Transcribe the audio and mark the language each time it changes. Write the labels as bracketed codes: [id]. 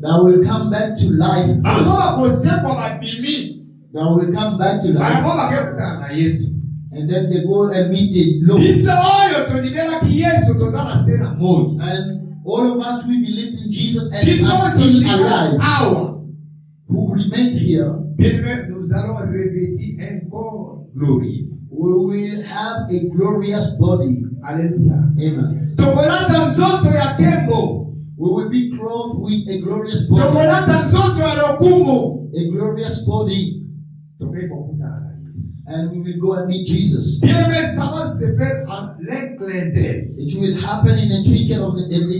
[en] They will come back to life [ln] Bango [en] first. [ln] bakosekwa babimi. [en] They will come back to life. [ln] Bango bakekutana na Yesu. [en] And then they go and meet the Lord. [ln] Biso oyo tonimelaki Yesu toza na se na moi. [en] And all of us, we believed in Jesus and [ln] Biso [en] are [ln] oyo [en] still [ln] tozika [en] alive, [ln] awa. [en] who remain here. [fr] Bien-aimés, nous allons revêtir un corps glorieux. [en] we will have a glorious body. Alléluia. Amen. [ln] Tokolata nzoto ya kembo. [en] We will be clothed with a glorious body. [ln] Tokolata nzoto ya lokumu. [en] A glorious body. [ln] Tokekokutana na Yesu. [en] And we will go and meet Jesus. [fr] Bien-aimé, ça va se faire en un clin d'œil. [en] It will happen in a twinkle of the